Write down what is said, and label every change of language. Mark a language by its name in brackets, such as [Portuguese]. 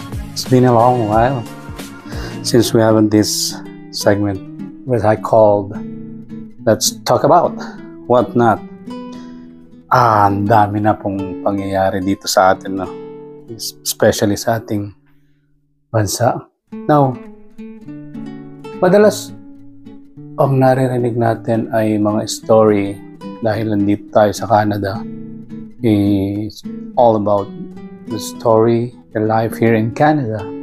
[English] It's been a long while since we haven't this segment which I called Let's Talk About What Not. [Filipino] Ang dami na pong pangyayari dito sa atin, no? Especially sa ating bansa. Now, madalas ang naririnig natin ay mga story dahil nandito tayo sa Canada. [English] It's all about the story, the life here in Canada.